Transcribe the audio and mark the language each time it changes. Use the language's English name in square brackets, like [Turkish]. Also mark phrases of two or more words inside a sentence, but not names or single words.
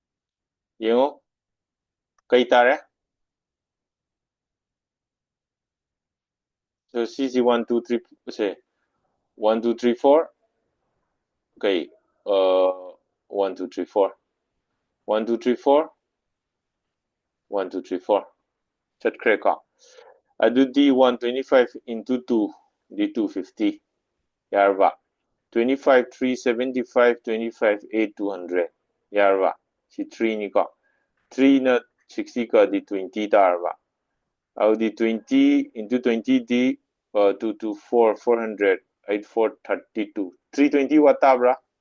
[Manipuri] yengo kay tare So CC 1 2 3 say 1 2 3 4. [English] Okay. 1 2 3 4. 1 2 3 4. 1 2 3 4. [Manipuri] ꯆꯠꯈ꯭ꯔꯦ ꯀꯣ ꯑꯗꯨꯗꯤ 125 into 2 ꯗꯤ 250 ꯌꯥꯔꯕ 25 3 75 25 8 200 ꯌꯥꯔꯕ ꯁꯤ 3 ꯅꯤ ꯀꯣ 3 ꯅ 60 ꯀ ꯗꯤ 20 ꯇꯥꯔꯕ ꯑꯗꯨꯗꯤ 20 into 20 ꯗꯤ 2 2 4 400 8 4 32 320 watt tabra